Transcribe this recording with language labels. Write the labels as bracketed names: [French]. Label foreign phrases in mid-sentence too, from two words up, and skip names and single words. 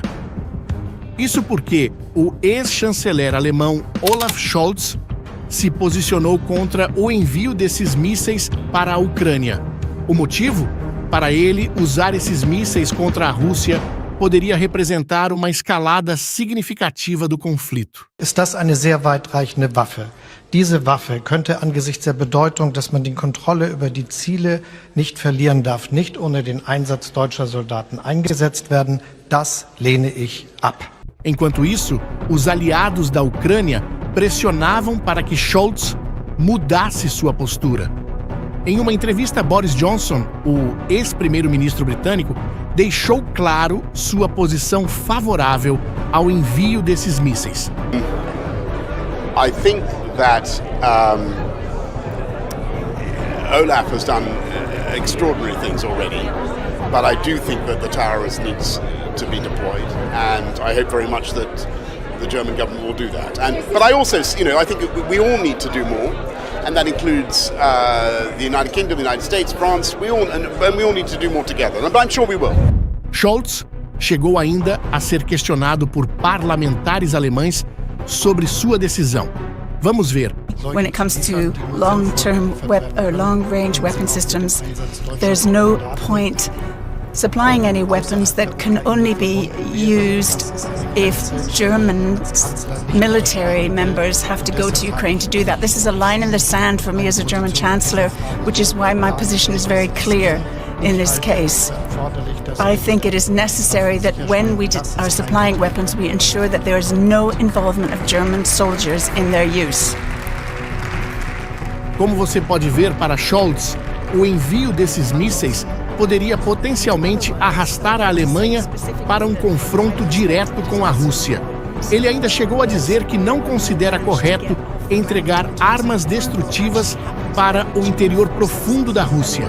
[Portuguese] Isso porque o ex-chanceler alemão Olaf Scholz se posicionou contra o envio desses mísseis para a Ucrânia. O motivo? Para ele, usar esses mísseis contra a Rússia poderia representar uma escalada significativa do conflito. [German] Ist das eine sehr weitreichende Waffe? Diese Waffe könnte angesichts der Bedeutung, dass man die Kontrolle über die Ziele nicht verlieren darf, nicht ohne den Einsatz deutscher Soldaten eingesetzt werden. Das lehne ich ab. [Portuguese] Enquanto isso, os aliados da Ucrânia pressionavam para que Scholz mudasse sua postura. Em uma entrevista, Boris Johnson, o ex-primeiro-ministro britânico, deixou claro sua posição favorável ao envio desses mísseis. [English] I think that Olaf has done extraordinary things already, but I do think that the Taurus needs to be deployed, and I hope very much that the German government will do that. But I also, I think we all need to do more. And that includes the United Kingdom, the United States, France. We all need to do more together. But I'm sure we will. [Portuguese] Scholz chegou ainda a ser questionado por parlamentares alemães sobre sua decisão. Vamos ver. [English] When it comes to long-range weapon systems, there's no point supplying any weapons that can only be used if German military members have to go to Ukraine to do that. This is a line in the sand for me as a German Chancellor, which is why my position is very clear in this case. I think it is necessary that when we are supplying weapons, we ensure that there is no involvement of German soldiers in their use. [Portuguese] Como você pode ver, para Scholz, o envio desses mísseis poderia potencialmente arrastar a Alemanha para um confronto direto com a Rússia. Ele ainda chegou a dizer que não considera correto entregar armas destrutivas para o interior profundo da Rússia.